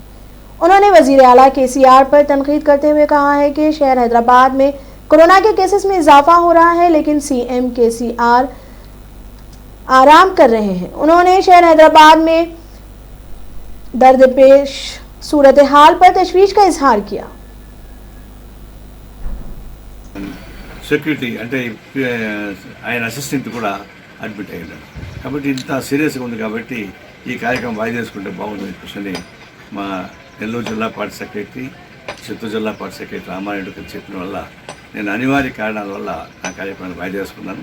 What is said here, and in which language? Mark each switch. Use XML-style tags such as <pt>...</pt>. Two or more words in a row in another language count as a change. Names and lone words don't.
<ur>انہوں نے وزیر اعلیٰ KCR پر تنقید کرتے ہوئے کہا ہے کہ شہر حیدرآباد میں کورونا کے کیسز میں اضافہ ہو رہا ہے، لیکن CM KCR آرام کر رہے ہیں۔ انہوں نے شہر حیدرآباد میں درپیش صورتحال پر تشویش کا اظہار کیا۔</ur> <te>సెక్యూరిటీ అంటే ఆయన అసిస్టెంట్ కూడా అడ్మిట్ అయ్యారు కాబట్టి ఇంత సీరియస్గా ఉంది కాబట్టి ఈ కార్యక్రమం వాయిదా చేసుకుంటే బాగుందని చెప్పేసి మా నెల్లూరు జిల్లా</te> <en>party secretary,</en> <te>చిత్తూరు జిల్లా</te> <en>party secretary</en> <te>రామారెడ్డి గారు చెప్పిన వల్ల నేను అనివార్య కారణాల వల్ల నా కార్యక్రమాన్ని వాయిదా చేసుకున్నాను.</te>